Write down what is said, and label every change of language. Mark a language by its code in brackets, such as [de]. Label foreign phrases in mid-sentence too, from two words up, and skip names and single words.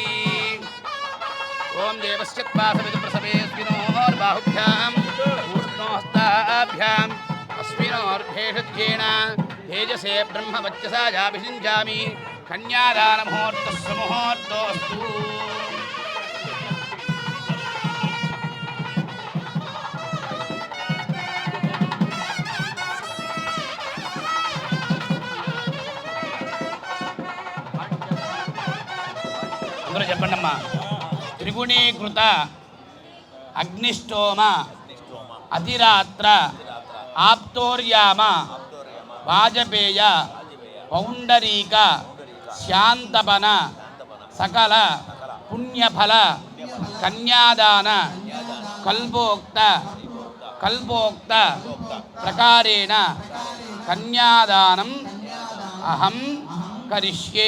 [sa] ओम देवस्यत्वासविदुप्रसवेऽस्मिनोर्बाहुभ्याम् ऊष्णोहस्ताभ्याम् अस्मिनोर्भेषज्येन तेजसे ब्रह्मवच्चसा याभिषिञ्जामि कन्यादानमुहूर्तः सुमुहूर्तोऽस्तु [te] అందరూ చెప్పండమ్మా [sa] त्रिगुणीकृत अग्निष्टोम अतिरात्र आप्तोर्याम వాజపేయ పౌండరీక శాంతపన సకల పుణ్యఫల కన్యాదాన కల్పోక్త ప్రకారేణ కన్యాదానం అహం కరిష్యే.